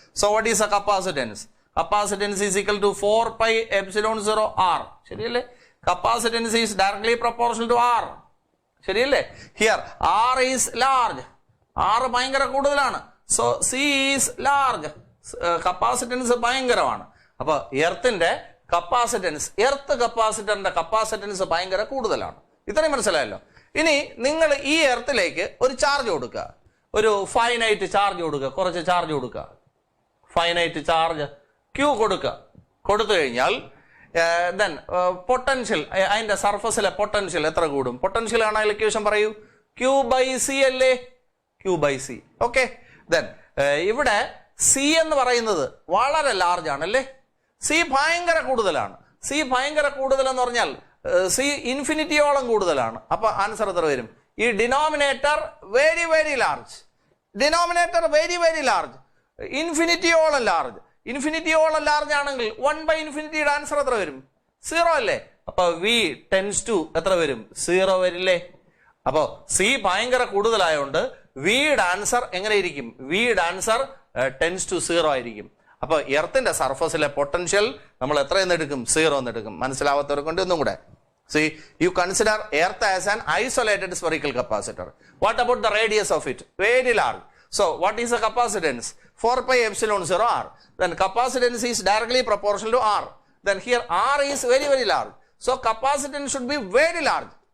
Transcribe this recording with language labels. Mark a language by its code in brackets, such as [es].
[en] So what is a capacitance? Capacitance is equal to 4 pi epsilon 0 R. [ml] ശരിയല്ലേ? [en] Capacitance is directly proportional to R. [ml] ശരിയല്ലേ? [en] Here R is large. R [ml] ഭയങ്കര കൂടുതലാണ്. [en] So C is large. [ml] Capacitance ഭയങ്കരമാണ്. അപ്പൊ എർത്തിന്റെ capacitance, earth കപ്പാസിറ്ററിന്റെ capacitance ഭയങ്കര കൂടുതലാണ്. ഇത്രയും മനസ്സിലായല്ലോ. ഇനി നിങ്ങൾ ഈ എർത്തിലേക്ക് ഒരു ചാർജ് കൊടുക്കുക, ഒരു ഫൈനൈറ്റ് ചാർജ് കൊടുക്കുക, കുറച്ച് ചാർജ് കൊടുക്കുക, ഫൈനൈറ്റ് ചാർജ് Q കൊടുക്കുക. കൊടുത്തു കഴിഞ്ഞാൽ ദെൻ പൊട്ടൻഷ്യൽ, അതിന്റെ സർഫസിലെ പൊട്ടൻഷ്യൽ എത്ര കൂടും? പൊട്ടൻഷ്യൽ ആണ് ഇക്വേഷൻ പറയൂ. Q/C അല്ലേ? Q/C. ഓക്കെ. ദെൻ ഇവിടെ C എന്ന് പറയുന്നത് വളരെ ലാർജ് ആണല്ലേ? C ഭയങ്കര കൂടുതലാണ്. C ഭയങ്കര കൂടുതൽ എന്ന് പറഞ്ഞാൽ C ഇൻഫിനിറ്റിയോളം കൂടുതലാണ്. അപ്പൊ ആൻസർ എത്ര വരും? ഈ denominator very very large, denominator very very large, ഇൻഫിനിറ്റിയോളം large. ഇൻഫിനിറ്റിയോളം large ആണെങ്കിൽ 1/∞ ആൻസർ എത്ര വരും? 0 അല്ലേ? അപ്പൊ V tends to എത്ര വരും? 0 വരില്ലേ? അപ്പോ C ഭയങ്കര കൂടുതലായോണ്ട് വിയുടെ ആൻസർ എങ്ങനെ ഇരിക്കും? വിയുടെ ആൻസർ tends to 0 ആയിരിക്കും. അപ്പൊ എർത്തിന്റെ സർഫസിലെ പൊട്ടൻഷ്യൽ നമ്മൾ എത്ര എന്നെടുക്കും? 0 എന്നെടുക്കും. മനസ്സിലാവാത്തവരെ കൊണ്ട് ഒന്നും കൂടെ. [en] See, you consider earth as an isolated spherical capacitor. What about the radius of it? Very large. So what is the capacitance? 4 pi epsilon 0 R. Then capacitance is directly proportional to R. Then here R is very very large. So capacitance should be very large.